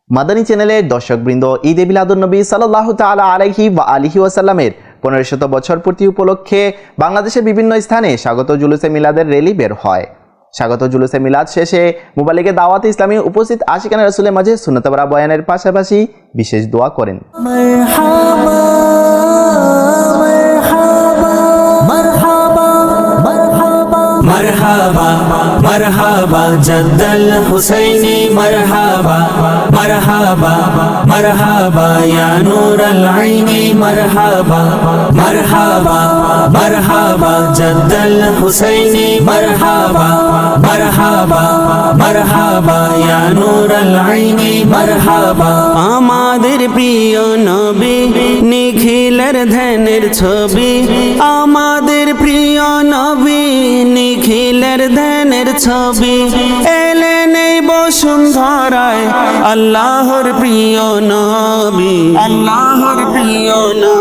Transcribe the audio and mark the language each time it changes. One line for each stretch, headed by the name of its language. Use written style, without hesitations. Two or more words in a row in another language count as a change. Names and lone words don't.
Bangla: মাদানী চ্যানেলের দর্শকবৃন্দ, ঈদে মিলাদুন্নবী
Arabic: صلى الله تعالى عليه وآله وسلم
Bangla: 1500 বছর পূর্তি উপলক্ষে বাংলাদেশের বিভিন্ন স্থানে স্বাগত জুলুসে মিলাদের র্যালি বের হয়। স্বাগত জুলুসে মিলাদ শেষে মুবালিগে দাওয়াত ইসলামী উপস্থিত আশিকানে রাসূলের মাঝে সুন্নাত ভরা বয়ানের পাশাপাশি বিশেষ দোয়া করেন।
Arabic: مرحبا مرحبا جد الحسيني مرحبا مرحبا مرحبا يا نور العين مرحبا مرحبا مرحبا جد الحسيني مرحبا مرحبا مرحبا يا نور العين مرحبا
Bangla: আমাদের প্রিয় নবী নিখিলের ধ্যানের ছবি, আমাদের প্রিয় নবী নিখিলের ধ্যানের ছবি, এলেন এই বসুন্ধরায় আল্লাহর প্রিয় নবী, আল্লাহর প্রিয় নবী।